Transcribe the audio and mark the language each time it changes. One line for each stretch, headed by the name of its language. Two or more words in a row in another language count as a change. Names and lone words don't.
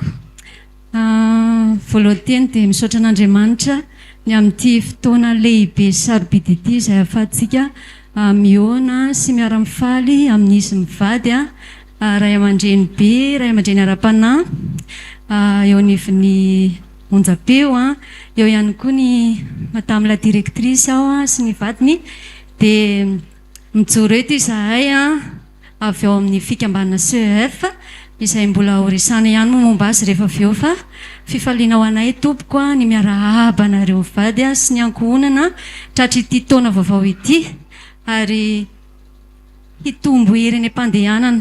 Malagasy: Voalohany teny dia misaotra an'Andriamanitra ny amin'ity fotoana lehibe sarobidy ity izay ahafahantsika mihoana sy miara-mifaly amin'izy mivady ray aman-dreny be, ray aman-dreny ara-panahy, eo anivon'ny onjapeo, eo ihany koa ny
French: madame la directrice
Malagasy: ao sy ny vadiny, dia mijoro eto izahay avy eo amin'ny fikambanana CEF izay mbola horesana ihany moa momba azy rehefa avy eo, fa fifaliana ho anay tompoko ny miarahaba anareo vady sy ny ankohonana tratra ity taona vaovao ity, ary hitombo hery ny mpandehanana.